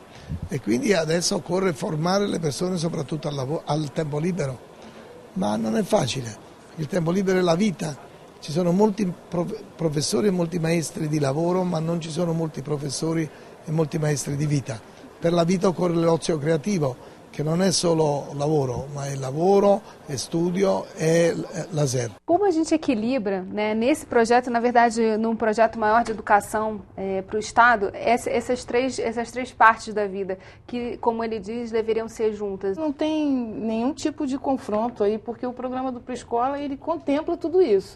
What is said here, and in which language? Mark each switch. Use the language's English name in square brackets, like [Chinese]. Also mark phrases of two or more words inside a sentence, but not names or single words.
[Italian] E quindi adesso occorre formare le persone soprattutto al tempo libero, ma non è facile, il tempo libero è la vita, ci sono molti professori e molti maestri di lavoro, ma non ci sono molti professori e molti maestri di vita. Per la vita occorre l'ozio creativo, che non é solo lavoro, [Portuguese] mas é lavoro, é estudo, é lazer. Como a gente equilibra, né, nesse projeto, na verdade, num projeto maior de educação para o Estado, essas três partes da vida, que, como ele diz, deveriam ser juntas? Não tem nenhum tipo de confronto aí, porque o programa do Pré-Escola, ele contempla tudo isso.